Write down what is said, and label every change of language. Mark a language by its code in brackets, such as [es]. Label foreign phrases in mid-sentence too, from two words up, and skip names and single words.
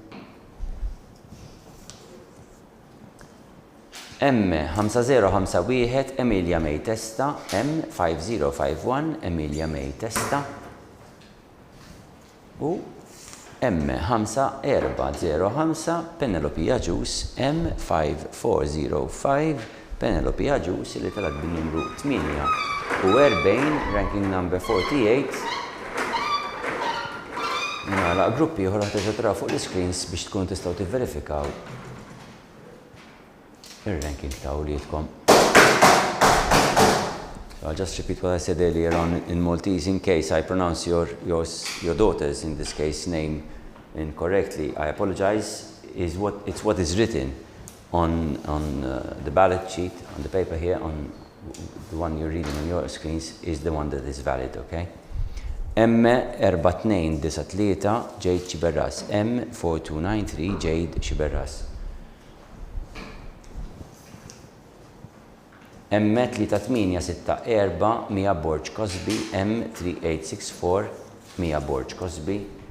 [mt] M5051 Emilia May Testa, M5051 Emilia May Testa, u M5405 Penelope Agius, M5405 Penelope Agius li talat bil-numru 8 u 40, [en] ranking number [mt] 48. Nara gruppi uħra teġa fuq l-screens biex tkun tistgħu tivverifikaw il-ranking ta' uliedkom. [en] So I'll just repeat what I said earlier on in Maltese in case I pronounce your daughter's, in this case, name incorrectly. I apologize. It's what is written on the ballot sheet, on the paper here, on the one you're reading on your screens, is the one that is valid, okay? M4293 Jade Xiberras, M4293 Jade Xiberras. M3864 Mia Borch Cosby, M3864 Mia Borch Cosby,